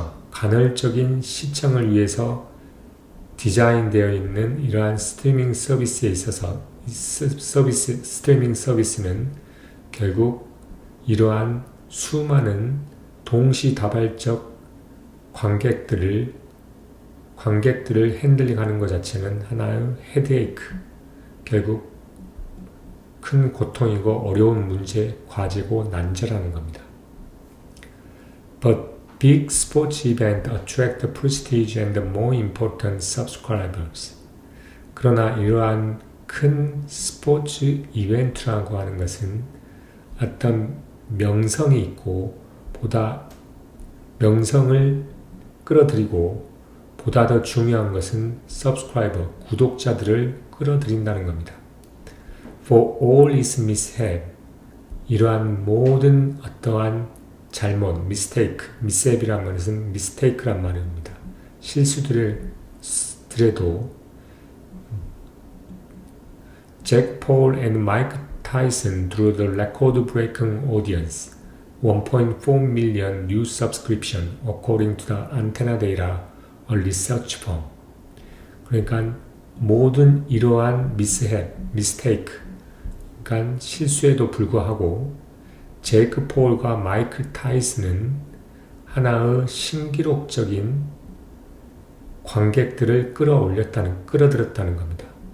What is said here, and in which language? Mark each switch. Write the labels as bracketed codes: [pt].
[ko] 간헐적인 시청을 위해서 디자인되어 있는 이러한 스트리밍 서비스에 있어서 스트리밍 서비스는 결국 이러한 수많은 동시다발적 관객들을 핸들링하는 것 자체는 하나의 헤드에이크, 결국 큰 고통이고 어려운 문제, 과제고 난제라는 겁니다. [en] But big sports events attract prestige and more important subscribers. [ko] 그러나 이러한 큰 스포츠 이벤트라고 하는 것은 어떤 명성이 있고 보다 명성을 끌어들이고 보다 더 중요한 것은 subscriber, 구독자들을 끌어들인다는 겁니다. [en] For all its mishap, [ko] 이러한 모든 어떠한 잘못, mishape이란 말은 mistake란 말입니다. 실수들에도 [en] Jack Paul and Mike Tyson drew the record-breaking audience, 1.4 million new subscription, according to the Antenna Data, a research firm. [ko] 그러니까 모든 이러한 mistake, 그러니까 실수에도 불구하고 제이크 폴과 마이클 타이슨은 하나의 신기록적인 관객들을 끌어들였다는 겁니다.